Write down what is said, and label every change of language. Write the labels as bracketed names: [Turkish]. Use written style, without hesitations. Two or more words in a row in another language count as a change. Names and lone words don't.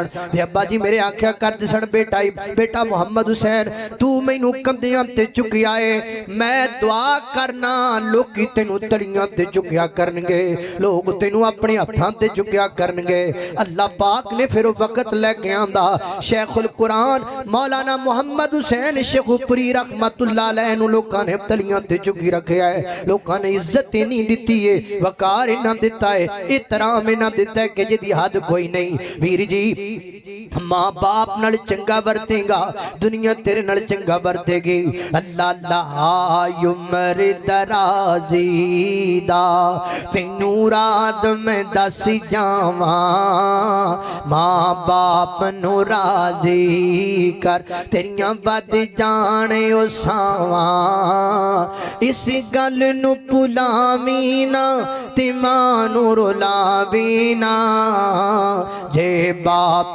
[Punjabi] تے ابا جی میرے آکھیا کردے سن بیٹا محمد حسین تو مینوں کندھیاں تے چکیا ہے، میں دعا کرنا لوکی تینوں تڑیاں تے چکیا کرنگے، لوگ تینوں اپنے ہتھاں تے چکیا کرنگے. اللہ پاک نے فیر وقت لے کے آندا شیخ القرآن مولانا محمد حسین شیخوپوری [Arabic] رحمة الله عليه [Punjabi] نوں لوکاں نے تلیاں تے چکی رکھیا ہے. لوکاں نے عزت نہیں دتی ہے، وقار ایہناں دتا ہے، احترام ایہناں دتا ہے کہ جیہدی حد کوئی نہیں. ویر جی ماں باپ نال چنگا ورتیگا دنیا تیرے نال چنگا ورتیگی. اللہ اللہ عمر درازی دا تینوں رات میں دس جاواں، ماں باپ نوں راضی کر تیریاں ودھ جانے او وساواں اس گل نوں بھلاویں نا تے ماں نوں رلاویں نا جے باپ